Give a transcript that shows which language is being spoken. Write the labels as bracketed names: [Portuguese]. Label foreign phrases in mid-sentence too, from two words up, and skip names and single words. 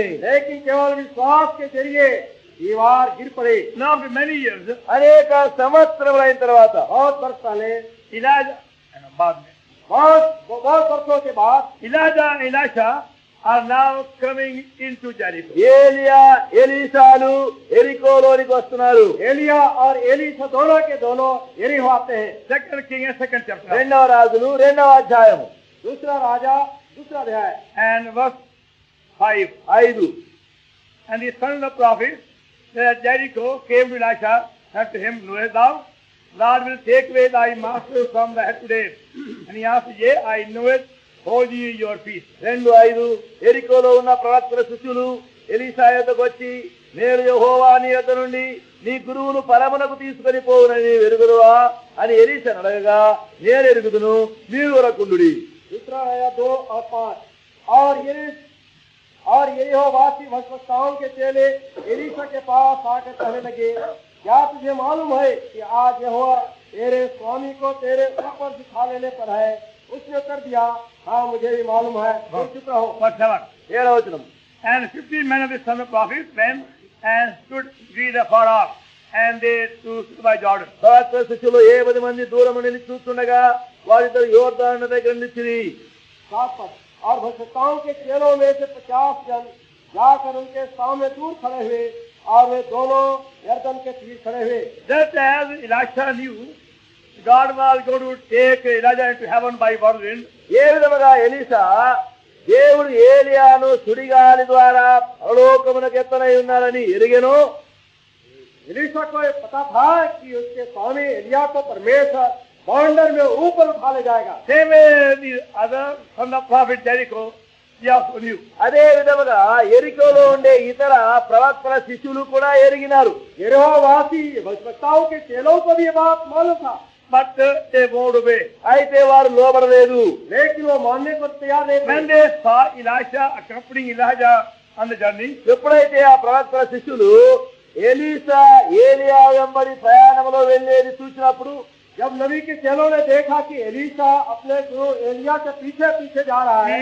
[Hindi] लेकिन केवल विश्वास के जरिए दीवार गिर पड़े। [English] Now after many years, [Telugu] అనేక సంవత్సరములైన తర్వాత [Hindi] बहुत वर्ष पहले, Elijah and बाद में बहुत वर्षों के बाद [English] Elijah and Elisha are now coming into Jericho. [Telugu] ఏలియా ఎలీషాలు ఎరికోలోనికి వస్తున్నారు. [Hindi] एलिया और एलीशा दोनों के दोनों यरीहो आते हैं। [English] Second King and second chapter. [Telugu] 2వ రాజులు 2వ అధ్యాయము [Hindi] दूसरा राजा दूसरा अध्याय [English] And verse 5. 5. And the son of the prophet at Jericho came to Elisha and to him, Knowest thou, Lord will take away thy master from thy head today. And he answered, Yea, I know it, hold ye your peace. 2:5. [Telugu] ఎరికోలో ఉన్న ప్రవక్తల శిష్యులు ఎలీషా యొద్దకు వచ్చి, నేడు యెహోవా నీ యొద్ద నుండి నీ గురువును పరమునకు తీసుకొని పోవునని ఎరుగుదువా అని ఎలీషాను అడగగా, నేను ఎరుగుదును, మీరు ఊరకుండుడి. [Hindi] दूसरा राजा 2 और 5 और यरीहो वासी भक्तों के चेले एलीशा के पास आकर कहने लगे, क्या तुझे मालूम है कि आज यहोवा तेरे स्वामी को तेरे ऊपर दिखा लेने पर है? उसने उत्तर दिया, हाँ मुझे भी मालूम है, तुम चुप रहो। [English] Verse 7. [Telugu] 7వ వచనం. [English] And 15 men of the son of the prophet went and stood greed afar off, and they stood by Jordan. [Telugu] ప్రవక్తల శిష్యులు 10 మంది దూరము నిలిచి చూస్తుండగా వారిద్దరు యోర్దాను దగ్గర నిలిచిరి. [Hindi] 7 पद और भक्तों के चेलों में से 50 जन जाकर उनके सामने दूर खड़े हुए और वे दोनों यरदन के तीर खड़े हुए। [English] Just as Elisha knew God was going to take Elijah into heaven by whirlwind, [Telugu] ఏ విధముగా ఎలీషా దేవుడు ఏలియాను సుడిగాలి ద్వారా పరలోకమునకు ఎత్తనై ఉన్నారని ఎరిగెను, [Hindi] एलीशा को ये पता था कि उसके स्वामी एलिया को परमेश्वर बाउंडर में ऊपर उठा ले जाएगा। [English] same way the other son of prophet Jericho, he also knew. [Telugu] అదే విధముగా ఎరికోలో ఉండే ఇతర ప్రవక్తల శిష్యులు కూడా ఎరిగినారు. [Hindi] यरीहो वासी भक्तों के चेलों को भी ये बात मालूम था, [English] But they won't obey. [Telugu] అయితే వారు లోబడలేదు. [Hindi] लेकिन वो मानने को तैयार नहीं [English] When [Hindi] थे। [English] they saw Elisha accompanying Elijah on the journey, [Telugu] ఎప్పుడైతే ఆ ప్రవక్తల శిష్యులు ఎలీషా ఏలియా వెంబడి ప్రయాణంలో వెళ్ళేది చూసినప్పుడు, [Hindi] जब नबी के चेलों ने देखा कि एलीशा अपने गुरु एलिया के पीछे पीछे जा रहा है,